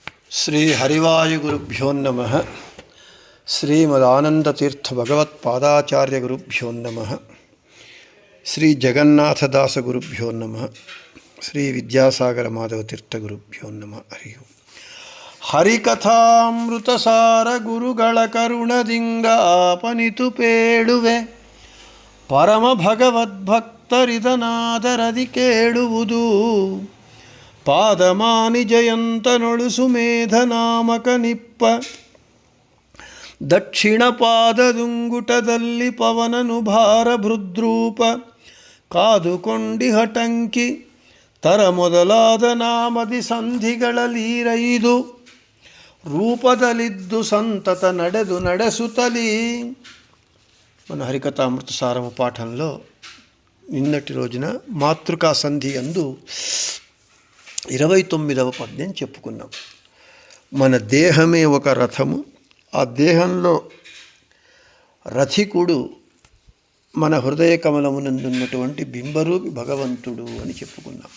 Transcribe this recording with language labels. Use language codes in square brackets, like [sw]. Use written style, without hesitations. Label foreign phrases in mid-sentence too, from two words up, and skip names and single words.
[sa] శ్రీ హరివాయుగురుభ్యో నమః. శ్రీమదానందతీర్థ భగవత్పాదాచార్య గురుభ్యో నమః. శ్రీ జగన్నాథదాస గురుభ్యో నమః. శ్రీ విద్యాసాగర మాధవతీర్థ గురుభ్యో నమః. హరి ఓం. [kn] ಹರಿಕಥಾಮೃತಸಾರ ಗುರುಗಳ ಕರುಣದಿಂಗ ಆಪನಿತು ಪೇಳುವೆ ಪರಮ ಭಗವದ್ಭಕ್ತರಿದನಾದರದಿ ಕೇಳುವುದು ಪಾದಮಾನಿ ಜಯಂತನೊಳು ಸುಮೇಧ ನಾಮಕ ನಿಪ್ಪ ದಕ್ಷಿಣ ಪಾದದುಂಗುಟದಲ್ಲಿ ಪವನನು ಭಾರ ಭೃದ್ರೂಪ ಕಾದುಕೊಂಡಿ ಹಟಂಕಿ ತರ ಮೊದಲಾದ ನಾಮದಿ ಸಂಧಿಗಳಲೀರೈದು ರೂಪದಲ್ಲಿದ್ದು ಸಂತತ ನಡೆಸುತ್ತಲೀ. [te] మన హరికథామృత సారము పాఠంలో నిన్నటి రోజున మాతృకా సంధి అందు 29వ పద్యం చెప్పుకున్నాం. మన దేహమే ఒక రథము, ఆ దేహంలో రథికుడు మన హృదయ కమలమునందున్నటువంటి బింబరూపి భగవంతుడు అని చెప్పుకున్నాం.